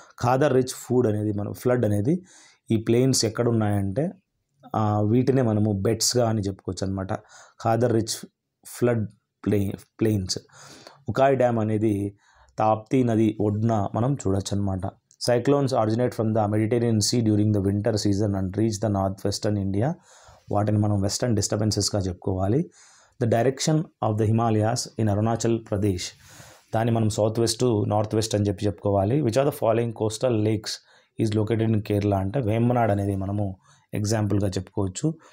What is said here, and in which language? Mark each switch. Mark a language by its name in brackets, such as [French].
[Telugu] Khader rich food అనేది మనం flood అనేది ఈ ప్లెయిన్స్ ఎక్కడ ఉన్నాయంటే వీటినే మనము బెట్స్గా అని చెప్పుకోవచ్చు అనమాట. Khader rich flood plains. ఉకాయ్ dam అనేది తాప్తీ నది ఒడ్డున మనం చూడొచ్చు అనమాట. [English] Cyclones originate from the Mediterranean Sea during the winter season and reach the northwestern India. [Telugu] వాటిని మనం వెస్టర్న్ డిస్టర్బెన్సెస్గా చెప్పుకోవాలి. [English] the direction of the Himalayas in Arunachal Pradesh, [Telugu] దాన్ని మనం సౌత్ వెస్ట్ నార్త్ వెస్ట్ అని చెప్పుకోవాలి. [English] which are the following coastal lakes is located in Kerala [Telugu] అంటే వేంబనాడ్ అనేది మనము ఎగ్జాంపుల్గా చెప్పుకోవచ్చు.